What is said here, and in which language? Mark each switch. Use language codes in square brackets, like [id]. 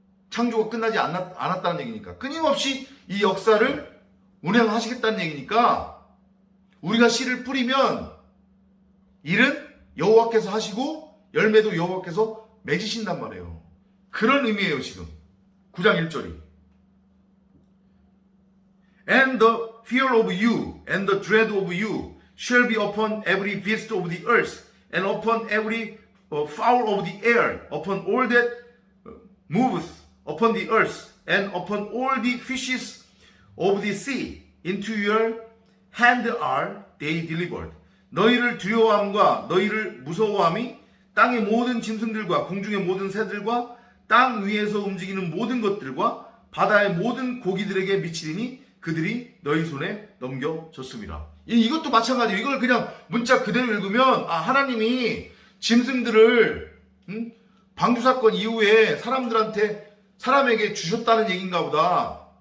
[ko] 창조가 끝나지 않았다는 얘기니까. 끊임없이 이 역사를 운행하시겠다는 얘기니까 우리가 씨를 뿌리면 일은 여호와께서 하시고 열매도 여호와께서 맺으신단 말이에요. 그런 의미예요, 지금. 9장 1절이. [en] And the fear of you and the dread of you shall be upon every beast of the earth and upon every fowl of the air, upon all that moveth upon the earth. and upon all the fishes of the sea into your hand are they delivered. [ko] 너희를 두려워함과 너희를 무서워함이 땅의 모든 짐승들과 공중의 모든 새들과 땅 위에서 움직이는 모든 것들과 바다의 모든 고기들에게 미치리니 그들이 너희 손에 넘겨졌습니다. 이것도 마찬가지예요. 이걸 그냥 문자 그대로 읽으면 하나님이 짐승들을 방주사건 이후에 사람에게 주셨다는 얘기인가 보다.